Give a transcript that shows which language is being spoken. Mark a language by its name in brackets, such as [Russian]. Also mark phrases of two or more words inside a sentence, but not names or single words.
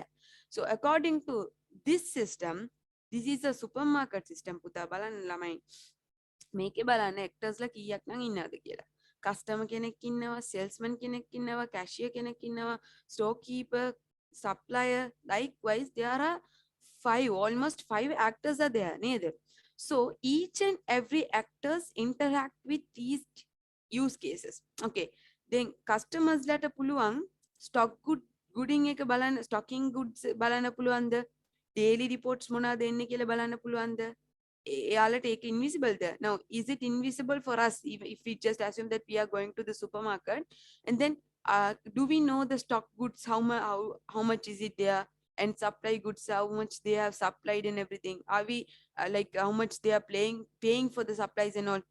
[English] So according to this system, this is a supermarket system. [Sinhala] පුතා බලන්න ළමයි. මේකේ බලන්න actors ලා කීයක් නම් ඉන්නවද කියලා. Customer කෙනෙක් ඉන්නවා, salesman කෙනෙක් ඉන්නවා, cashier කෙනෙක් ඉන්නවා, [English] storekeeper, supplier. Likewise, there are almost five actors are there නේද? So each and every actors interact with these use cases. [Sinhala] Okay, then customers ලට පුළුවන් [English] stock gooding [Sinhala] එක බලන්න, [English] stocking goods [Sinhala] බලන්න පුළුවන්ද, [English] daily reports [Sinhala] මොනවද එන්නේ කියලා බලන්න පුළුවන්ද? එයාලට ඒක invisible ද? [English] Now is it invisible for us if we just assume that we are going to the supermarket, and then do we know the stock goods, how much is it there, and supply goods, how much they have supplied and everything? Are we like how much they are paying for the supplies and all?